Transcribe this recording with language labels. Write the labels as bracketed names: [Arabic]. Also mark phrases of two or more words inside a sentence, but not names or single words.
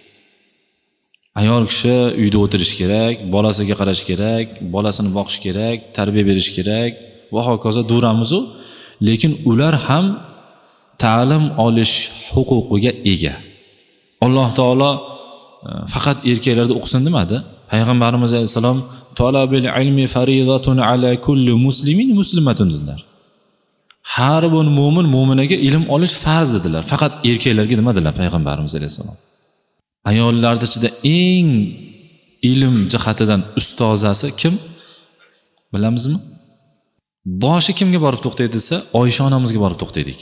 [Uzbek] Ayol kishi uyda o'tirish kerak, bolasiga qarash kerak, bolasini boqish kerak, tarbiya berish kerak va hokazo duramiz-u, lekin ular ham ta'lim olish huquqiga ega. Alloh taolo faqat erkaklarda o'qisin demadi. [Arabic] Payg'ambarimiz alayhisalom طلب العلم فريضة على كل مسلم مسلمة dedilar. [Uzbek] Har bir mu'min mu'minaga ilm olish farz dedilar. Faqat erkaklarga demadilar Payg'ambarimiz alayhisalom. Ayollarning ichida eng ilm jihatidan ustozasi kim? Bilamizmi? Boshi kimga borib to'xtaydi desa, Oysha onamizga borib to'xtaydi ekan.